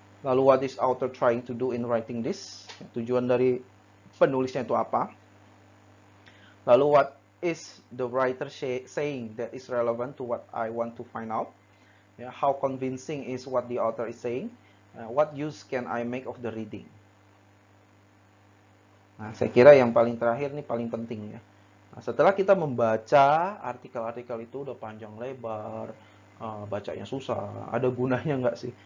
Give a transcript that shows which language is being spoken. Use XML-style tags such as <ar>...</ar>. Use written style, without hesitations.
<id>Lalu</id> <en>what is author trying to do in writing this?</en> <id>Ya, tujuan dari penulisnya itu apa? Lalu</id> <en>what is the writer saying that is relevant to what I want to find out? Ya, how convincing is what the author is saying? What use can I make of the reading?</en> <id>Nah, saya kira yang paling terakhir nih paling penting ya. Nah, setelah kita membaca artikel-artikel itu udah panjang lebar, bacanya susah, ada gunanya nggak sih?</id>